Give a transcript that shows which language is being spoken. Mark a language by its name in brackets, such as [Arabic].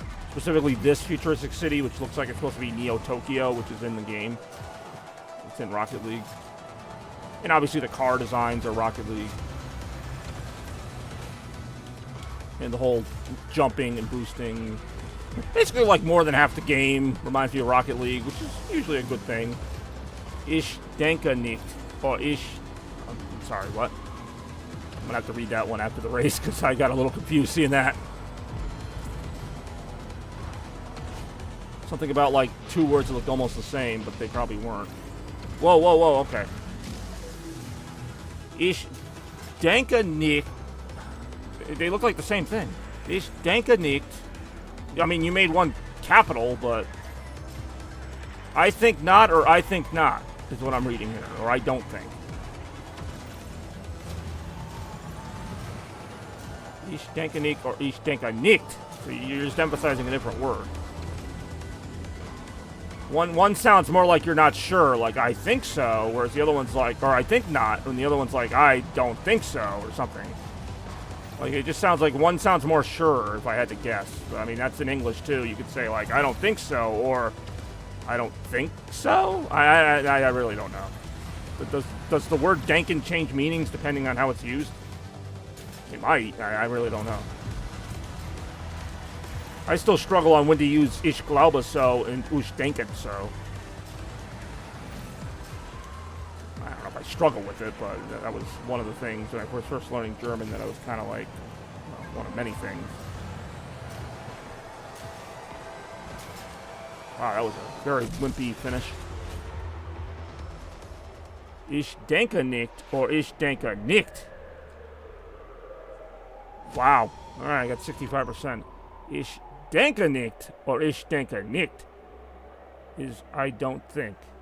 [English] Specifically this futuristic city, which looks like it's supposed to be Neo Tokyo, which is in the game. It's in Rocket League. And obviously the car designs are Rocket League. And the whole jumping and boosting. Basically like more than half the game reminds me of Rocket League, which is usually a good thing. [German] Ich denke nicht. [English] Or I'm sorry, what? I'm gonna have to read that one after the race because I got a little confused seeing that. Something about like two words that looked almost the same, but they probably weren't. Whoa, whoa, whoa, okay. [German] Ich denke nicht. [English] They look like the same thing. [German] Ich denke nicht. [English] I mean, you made one capital, but I think not, or I think not, is what I'm reading here, or I don't think. [German] Ich denke nicht, or ich denke nicht. [English] So you're just emphasizing a different word. One sounds more like you're not sure, like I think so, whereas the other one's like, or I think not, and the other one's like, I don't think so, or something. Like, it just sounds like one sounds more sure, if I had to guess. I mean, that's in English, too. You could say, like, I don't think so, or I don't think so? I really don't know. But does the word denken change meanings depending on how it's used? It might. I really don't know. I still struggle on when to use [German] ich glaube so [English] and [German] ich denke so. [English] I don't know if I struggle with it, but that was one of the things when I was first learning German that I was kind of like, well, one of many things. Wow, that was a very wimpy finish. [German] Ich denke nicht, or ich denke nicht. [English] Wow. All right, I got 65%. [German] Ich denke nicht, [English] or [German] ich denke nicht, [English] is I don't think.